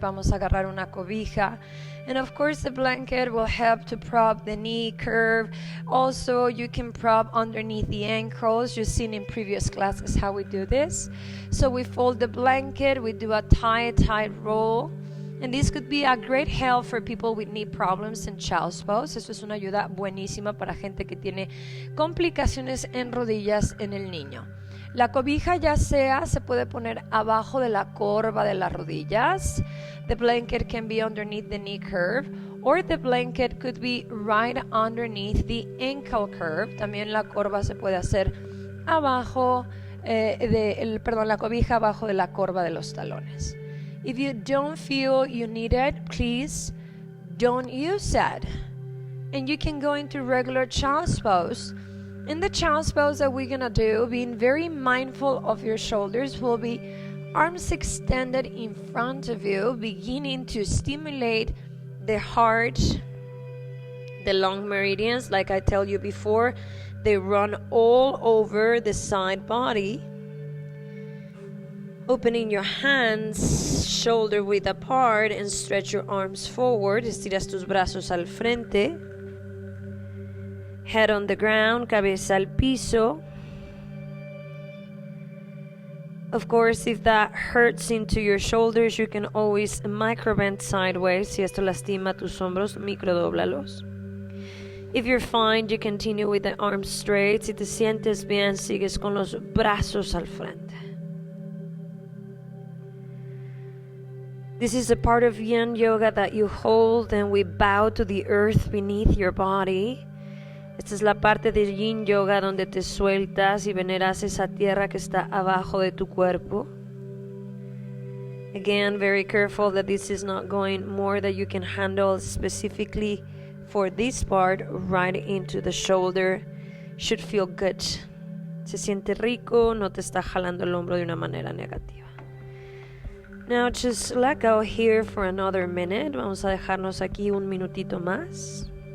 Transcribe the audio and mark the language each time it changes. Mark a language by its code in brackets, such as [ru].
[es] Vamos a agarrar una cobija. [en] And of course, the blanket will help to prop the knee curve. Also, you can prop underneath the ankles. You've seen in previous classes how we do this. So we fold the blanket, we do a tight roll. And this could be a great help for people with knee problems in child's pose. [es] Esto es una ayuda buenísima para gente que tiene complicaciones en rodillas en el niño. La cobija ya sea se puede poner abajo de la corva de las rodillas. [en] The blanket can be underneath the knee curve, or the blanket could be right underneath the ankle curve. [es] También la corva se puede hacer abajo, la cobija abajo de la corva de los talones. [en] If you don't feel you need it, please don't use it. And you can go into regular child's pose. In the child's pose that we're gonna do, being very mindful of your shoulders, will be arms extended in front of you, beginning to stimulate the heart, the long meridians. Like I tell you before, they run all over the side body. Opening your hands shoulder width apart and stretch your arms forward. [es] Estiras tus brazos al frente. [en] Head on the ground, [es] cabeza al piso. [en] Of course, if that hurts into your shoulders, you can always microbend sideways. [es] Si esto lastima tus hombros, microdóblalos. [en] If you're fine, you continue with the arms straight. [es] Si te sientes bien, sigues con los brazos al frente. [en] This is a part of yin yoga that you hold and we bow to the earth beneath your body. [es] Esta es la parte de yin yoga donde te sueltas y veneras esa tierra que está abajo de tu cuerpo. [en] Again, very careful that this is not going more than you can handle, specifically for this part, right into the shoulder. Should feel good. [es] Se siente rico, no te está jalando el hombro de una manera negativa. [en] Now just let go here for another minute. [es] Vamos a dejarnos aquí un minutito más.